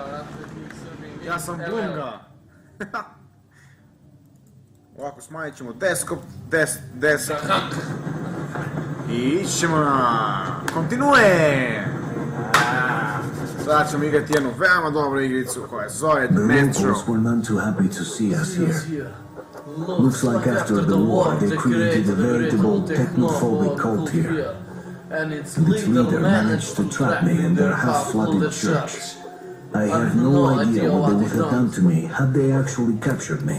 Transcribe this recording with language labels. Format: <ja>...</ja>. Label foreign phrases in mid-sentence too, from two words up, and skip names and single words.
<hr>Ja sam Bunga. Ovako smanjit ćemo desktop, i ići ćemo na... Kontinue! Sada ćemo igrati jednu veoma dobru igricu koja se zove The Metro.</hr> <en>locals were none too happy to see us here. Looks like after the war they created a veritable technophobic cult here. Its leader managed to trap me in their half-flooded church. I have no idea what they would have done to me had they actually captured me.</en>